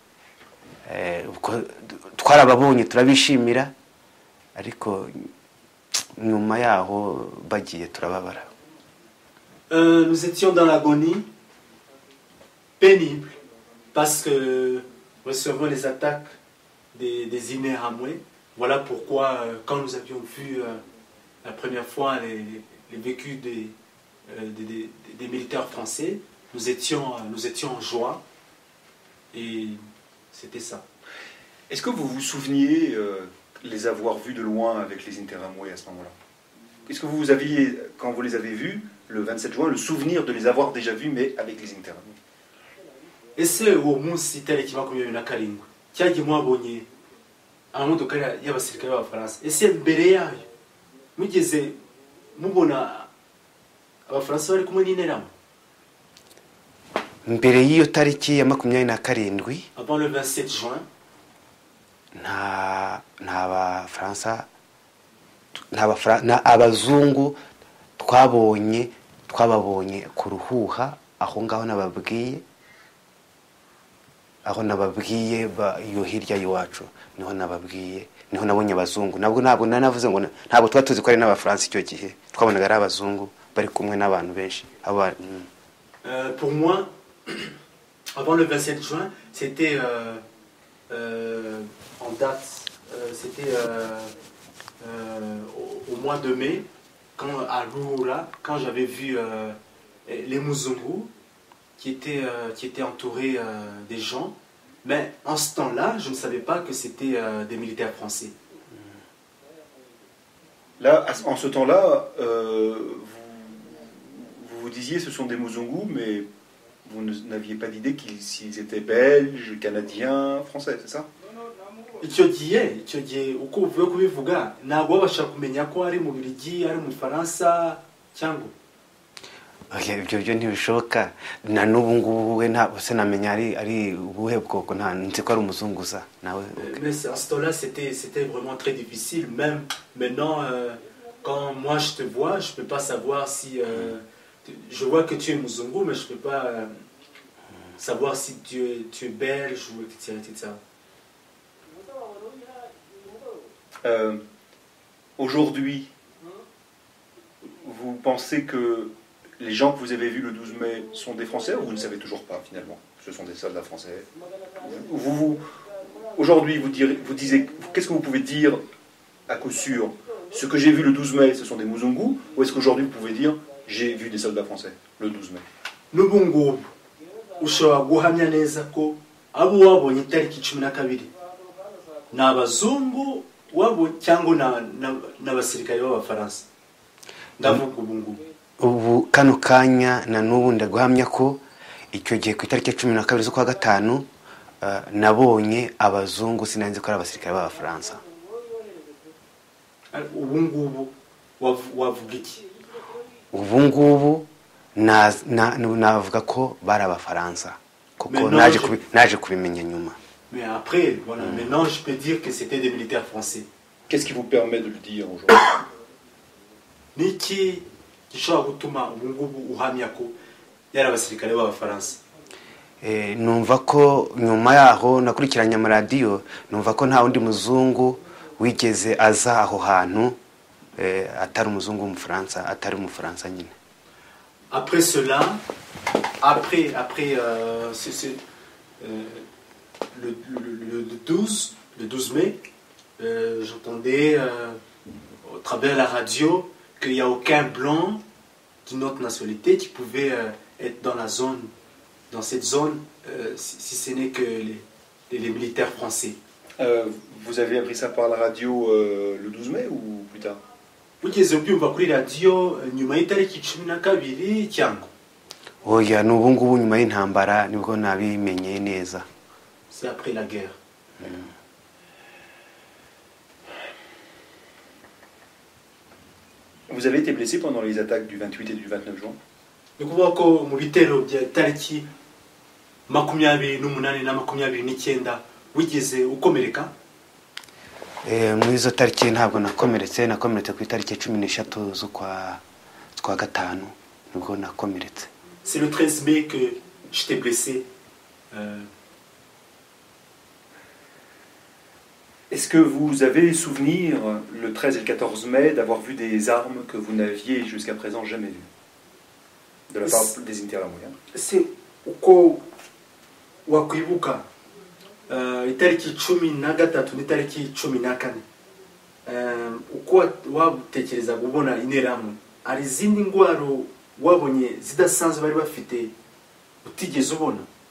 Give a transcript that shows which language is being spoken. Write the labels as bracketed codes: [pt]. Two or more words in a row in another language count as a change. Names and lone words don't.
[rw] Twarababonye turabishimira, ariko nyuma yaho bagiye turababara. [fr] Nous étions dans l'agonie pénible parce que recevons les attaques des Interahamwe. Voilà pourquoi quand nous avions vu la première fois les vécus des militaires français, nous étions en joie et c'était ça. Est-ce que vous vous souveniez les avoir vus de loin avec les Interahamwe à ce moment-là? Est-ce que vous aviez, quand vous les avez vus, le 27 juin, le souvenir de les avoir déjà vus, mais avec les Interahamwe? [rw] Ese uwo munsi itariki 27 cyagiye mwabonye amamodokari y'abasirikare b'Abafaransa, ese mbere yayo mugeze mubona Abafaransa bari kumwe n'Interahamwe? Mbere y'iyo tariki ya 27, [fr] avant le 27 juin, [rw] nta abazungu twababonye ku Ruhuha, aho ngaho nababwiye iyo hirya y'iwacu niho nabonye abazungu. Ntabwo nanavuze ngo ntabwo twari tuzi ko ari n'Abafaransa icyo gihe, twabonaga ari abazungu bari kumwe n'abantu benshi. [fr] Pour moi, avant le 27 juin, c'était en date, c'était au mois de mai, à Ruhura, quand j'avais vu les Muzungu qui étaient entourés des gens. Mais en ce temps-là, je ne savais pas que c'était des militaires français. Là, en ce temps-là, vous disiez ce sont des Muzungu, mais vous n'aviez pas d'idée s'ils étaient belges, canadiens, français, c'est ça? [rw] icyo gihe uko uvuye kubivuga ntabwo babasha kumenya ko ari mu Bubiligi, ari mu Faransa cyangwa ibyo ntibishoboka. Na n'ubu ngubu we ntabwo se namenya ari ubuhe bwoko, nta nzi ko ari umuzunguza nawe. [fr] Mais à ce temps-là, c'était vraiment très difficile. Même maintenant, quand moi je te vois, je peux pas savoir si je vois que tu es Muzungu, mais je peux pas savoir si tu es belge ou etc. Aujourd'hui, vous pensez que les gens que vous avez vus le 12 mai sont des Français, ou vous ne savez toujours pas finalement? Ce sont des soldats français. Aujourd'hui, vous disiez, qu'est-ce que vous pouvez dire à coup sûr? Ce que j'ai vu le 12 mai, ce sont des Muzungu, ou est-ce qu'aujourd'hui vous pouvez dire j'ai vu des soldats français le 12 mai? [rw] N'ubungubu ushobora guhamya neza ko abo wabonye itariki 12 n'abazungu wabo cyangwa n'abasirikare b'Abafaransa? Ndavuga ubungubu. Ubu kano kanya na n'ubu ndaguhamya ko icyo gihe ku itariki 12 z'ukwa gatanu nabonye abazungu, sinanze ko ari abasirikare b'Abafaransa. Ubungubu wavuga iki? Ubungubu navuga ko bari Abafaransa kuko naje kubimenya nyuma. [fr] Mais après, voilà, maintenant je peux dire que c'était des militaires français. Qu'est-ce qui vous permet de le dire aujourd'hui? [rw] Niki gishobora gutuma ubu ngubu uhamya ko yari abasirikare b'abafaransa? numva ko nyuma yaho nakurikiranye amaradiyo numva ko nta wundi muzungu wigeze aza aho hantu atari umuzungu w'umufaransa, atari umufaransa nyine. [fr] Après cela, après le 12 mai, j'entendais au travers de la radio qu'il n'y a aucun blanc d'une autre nationalité qui pouvait être dans cette zone, si ce n'est que les militaires français. Vous avez appris ça par la radio le 12 mai ou plus tard? [rw] Wigeze ubyumva kuri radio nyuma y'itariki 12 cyangwa? Oya, n'ubu ngubu nyuma y'intambara nibwo nabimenye neza. [fr] C'est après la guerre. Vous avez été blessé pendant les attaques du 28 et du 29 juin? [rw] Ni kuvuga ko mu bitero bya tariki 28 na 29 wigeze ukomereka? Muri izo tariki ntabwo nakomeretse ku itariki 13 z'ukwa gatanu nibwo nakomeretse. [fr] C'est le 13 mai que j'étais blessé. Est-ce que vous avez souvenir, le 13 et le 14 mai, d'avoir vu des armes que vous n'aviez jusqu'à présent jamais vues de la part des Interahamwe? [rw] C'est uko wakwibuka itariki 13 n'itariki 14 uko wabutekereza kubona interahamwe, ari izindi ngwaro wabonye zidasanzwe bari bafite utigeze ubona?